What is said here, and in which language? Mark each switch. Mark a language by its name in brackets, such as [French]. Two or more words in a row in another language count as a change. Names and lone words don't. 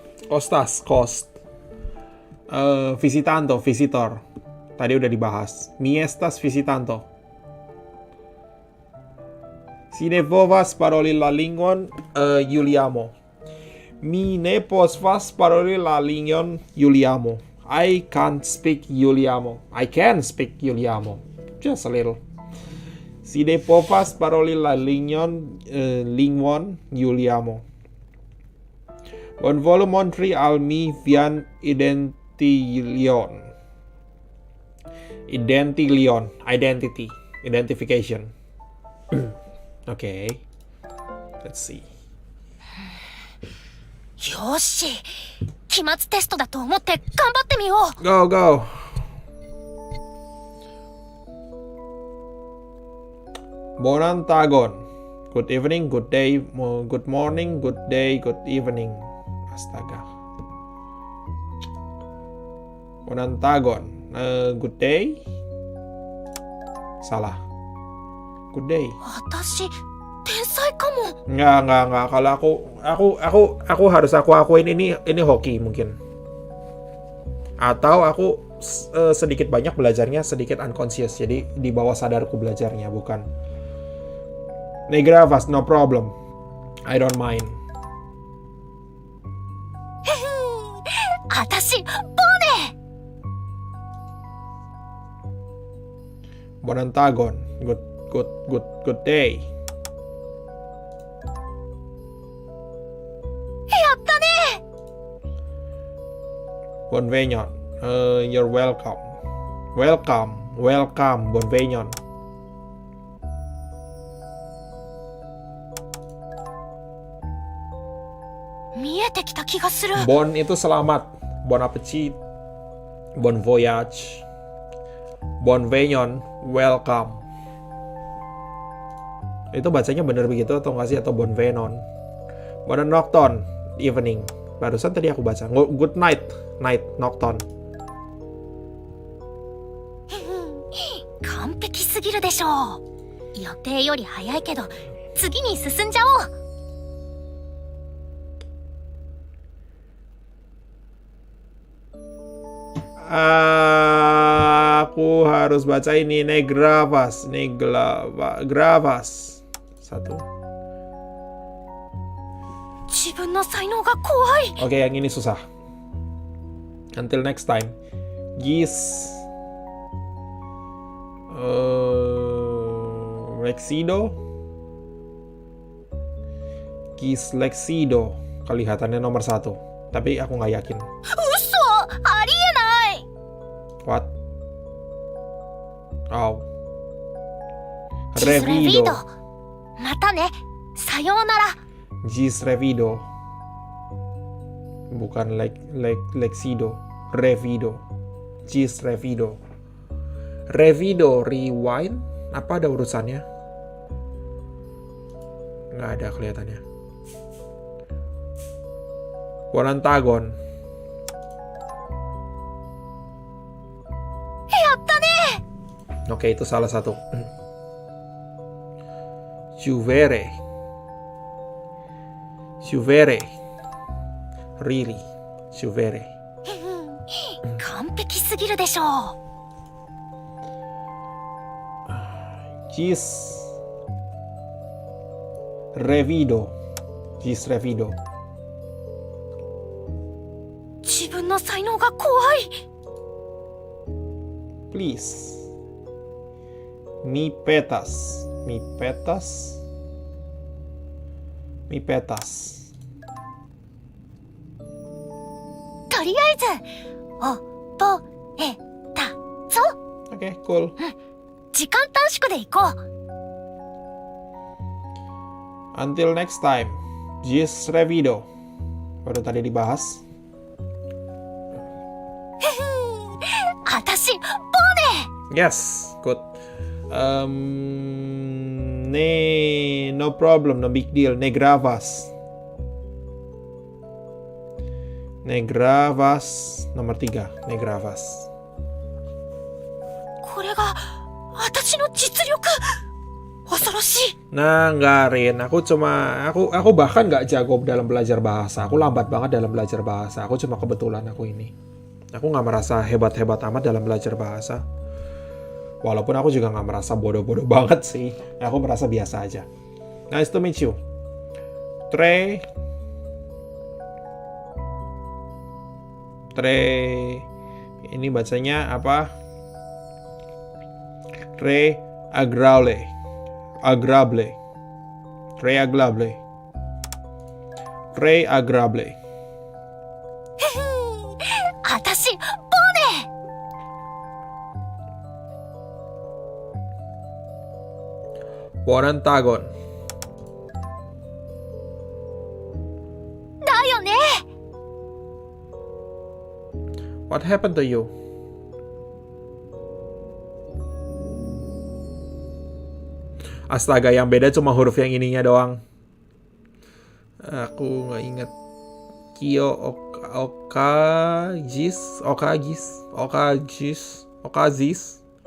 [Esperanto] Costas, cost. Visitanto, visitor. [Indonesian] Tadi udah dibahas. [Esperanto] Mi estas visitanto. Si ne povas paroli la lingvon Juliamo. Mi ne povas paroli la lingvon Juliamo. [English] I can't speak Juliamo. I can speak Juliamo. Just a little. [Esperanto] Si ne povas paroli la lingvon Juliamo. Bonvolu montri al mi vian [English] identity, identification. Okay, let's see. [Japanese] よし、期末テストだと思って頑張ってみよう。 [English] Go, go. [Esperanto] Bonan tagon. [English] Good evening, good day, good morning, good day, good evening. [Esperanto] Astaga. Bonan tagon. [English] Good day. Salah. Good day. [Japanese] 私天才かも。 [Indonesian] Enggak. Kalau aku harus aku akuin ini hoki mungkin. Atau aku sedikit banyak belajarnya sedikit unconscious. Jadi di bawah sadarku belajarnya, bukan. [Esperanto] Negravas, [English] no problem. I don't mind. [Japanese] 私ボネ。 [Esperanto] Bonantagon. [English] Good day. [Japanese] やったね。 [Esperanto] Bonveñon. [English] You're welcome. Welcome, [Esperanto] Bonveñon. [Japanese] 見えてきた気がする。 [Indonesian] Bon itu selamat. [French] Bon appetit. Bon voyage. [Esperanto] Bonveñon, welcome. [Indonesian] Itu bacanya bener begitu atau nggak sih? [Esperanto] Atau Bonvenon? Bonan nocton, [English] evening. [Indonesian] Barusan tadi aku baca. [English] Good night, [Esperanto] nocton. [Japanese] 完璧すぎるでしょう。予定より早いけど次に進んじゃおう。 [Indonesian] Aku harus baca ini. [Esperanto] Negravas. Gravas. Satu. [Japanese] 自分の才能が怖い。 [Indonesian] Oke, yang ini susah. [English] Until next time. [Esperanto] Lexido. [Indonesian] Kelihatannya nomor 1. Tapi aku nggak yakin. [Japanese] 嘘、ありえない。 [English] What? Oh. [Japanese] レビ [Esperanto] Revido. [Japanese] ド。またね。さようなら。 [Esperanto] Gis revido. Bukan lexido. Revido. Gis revido. Revido, [English] rewind. [Indonesian] Apa ada urusannya? Nggak ada kelihatannya. [Esperanto] Bonantagon. [Japanese] やったね。 [Indonesian] Oke, itu salah satu. Juvere. [English] Really. [Esperanto] Juvere. [Japanese] 完璧すぎるでしょう。 [Esperanto] Gis revido. [Japanese] 自分の才能が怖い。 [English] Please. [Esperanto] Mi petas. [Japanese] とりあえず覚えたぞ。 [English] Oke, cool. [Japanese] 時間短縮で行こう。 [English] Until next time. [Esperanto] Gis revido. [Indonesian] Baru tadi dibahas. [Japanese] 私ボネ。 [English] Yes, good. No problem, no big deal. [Esperanto] Negravas nomor 3. Negravas. [Japanese] これが私の実力。 Osoroshi. [Indonesian] Nah, nggak, Rin. Aku bahkan nggak jago dalam belajar bahasa. Aku lambat banget dalam belajar bahasa. Aku cuma kebetulan aku ini. Aku nggak merasa hebat-hebat amat dalam belajar bahasa. Walaupun aku juga nggak merasa bodoh-bodoh banget sih. Aku merasa biasa aja. [English] Nice to meet you. [Esperanto] Tre. [Indonesian] Ini bacanya apa? [Esperanto] Tre agrable. Tre agrable. [Japanese] あたし、ボーネ [Esperanto] Warantagon. [Japanese] だよね。 [English] What happened to you? [Indonesian] Astaga, yang beda cuma huruf yang ininya doang. Aku nggak ingat. [Esperanto] Kyo Okazis.